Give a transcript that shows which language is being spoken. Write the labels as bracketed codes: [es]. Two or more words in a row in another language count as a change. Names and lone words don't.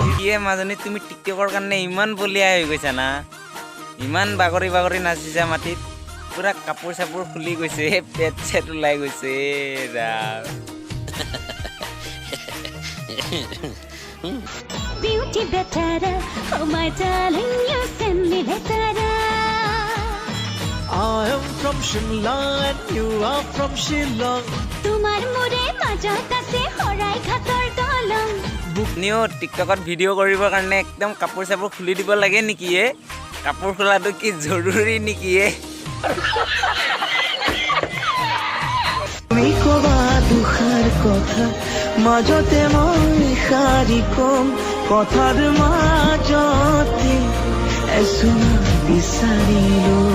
[as] কিয়ে মাজনী তুমি টিকটকৰ কাৰণে ইমান বলিয়া হৈ গৈছা না ইমান বাগৰি বাগৰি নাচিছা মাটিত পুৰা কাপোৰ চাপোৰ খুলি গৈছে পেট চেট ওলাই গৈছে ৰাম [en] Beauty better, oh my darling, you send me letter. I am from Shimla and you are from Shillong. [as] তোমাৰ মূৰে মাজত আছে হৰাই ঘাটৰ দলং. নিও টিকটকত ভিডিঅ' কৰিবৰ কাৰণে একদম কাপোৰ চাপোৰ খুলি দিব লাগে নেকি কাপোৰ খোলাটো কি জৰুৰী নেকি তুমি কবা দুখাৰ কথা মাজতে মই শাৰী কম কথাৰ মাজতে এচুমা বিচাৰিলো